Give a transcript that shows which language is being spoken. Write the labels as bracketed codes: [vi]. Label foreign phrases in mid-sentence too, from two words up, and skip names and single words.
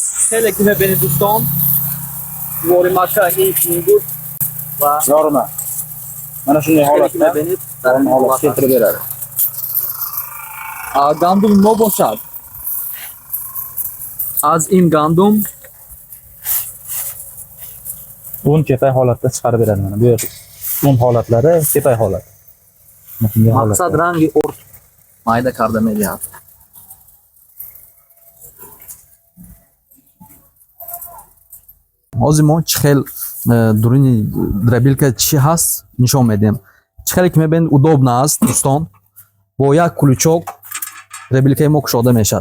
[fa] خیلی که میبینید دوستان دیوار مکه این بود و [uz] yorma. Mana shunday [fa] خیلی که [uz] holatda [fa] میبینید در این [uz] holat holat keltirib beradi. [fa] گندم نو باشد از این گندم [uz] Un kepay holatda chiqarib beradi mana bu yer. Un holatlari kepay holat. Mana shunday [fa] مقصد [uz] holatda. [fa] رنگ ارد مایده کرده میدهد [tg] ҳозир мо чӣ хел дуруни драбилка чӣ ҳаст нишон медиҳем. Чӣ хеле ки мебинед удобна аст дӯстон, бо як кулучок драбилкаи мо кушода мешавад.